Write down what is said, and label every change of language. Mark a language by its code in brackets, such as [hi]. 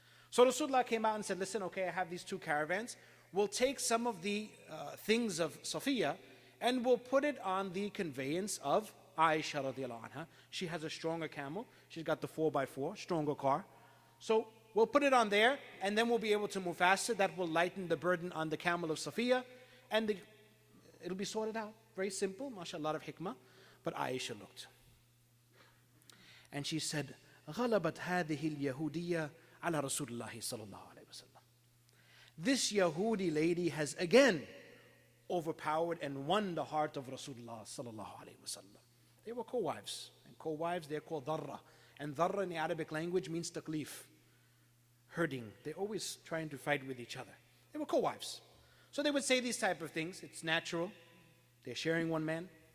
[en] So Rasulullah came out and said, listen, okay, I have these 2 caravans. We'll take some of the things of Safiya and we'll put it on the conveyance of Aisha radiallahu anha. She has a stronger camel. She's got the 4x4, stronger car. So we'll put it on there, and then we'll be able to move faster. That will lighten the burden on the camel of Safiya, and it'll be sorted out. Very simple, mashallah, a lot of hikmah. But Aisha looked. And she said, [ar] غَلَبَتْ هَذِهِ الْيَهُودِيَّةِ عَلَى رَسُولِ اللَّهِ صَلَى اللَّهُ عَلَيْهِ وَسَلَّمَ. [en] This Yahudi lady has again overpowered and won the heart of Rasulullah sallallahu alaihi wasallam. They were co-wives, and co-wives, they're called dharra. And dharra in the Arabic language means taklif, herding. They're always trying to fight with each other. They were co-wives. So they would say these type of things. It's natural. They're sharing one man.